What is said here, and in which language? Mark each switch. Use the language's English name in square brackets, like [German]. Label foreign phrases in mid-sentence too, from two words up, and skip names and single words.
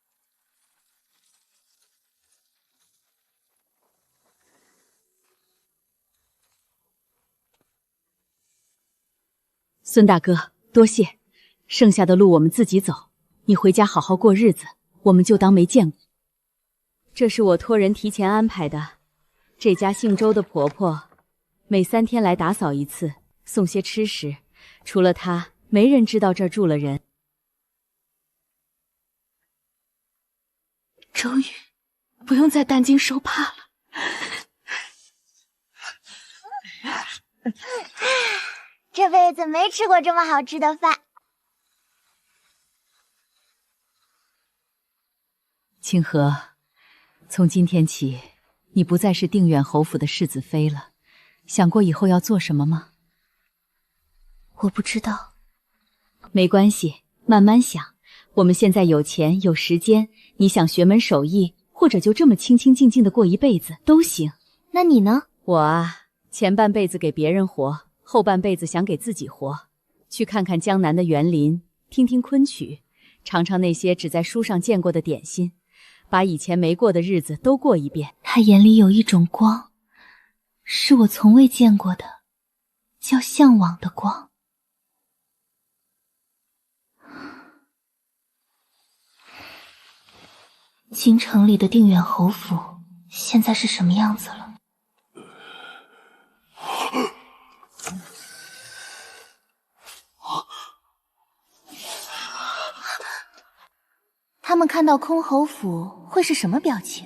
[Chinese] 孫大哥，多謝，剩下的路我們自己走，你回家好好過日子，我們就當沒見過。這是我托人提前安排的，這家姓周的婆婆每3天來打掃一次，送些吃食，除了她沒人知道這兒住了人。終於不用再担惊受怕了。这輩子沒吃過這麼好吃的飯。清河，從今天起，你不再是定遠侯府的世子妃了。想過以後要做什麼嗎？我不知道。沒關係，慢慢想。我們現在有錢有時間，你想學門手藝，或者就這麼清清靜靜的過一輩子都行。那你呢？我啊，前半輩子給別人活，後半輩子想給自己活。去看看江南的園林，聽聽昆曲，嘗嘗那些只在書上見過的點心，把以前沒過的日子都過一遍。他眼裡有一種光，是我從未見過的，叫向往的光。京城裡的定遠侯府現在是什麼樣子了？他们看到空侯府会是什麼表情？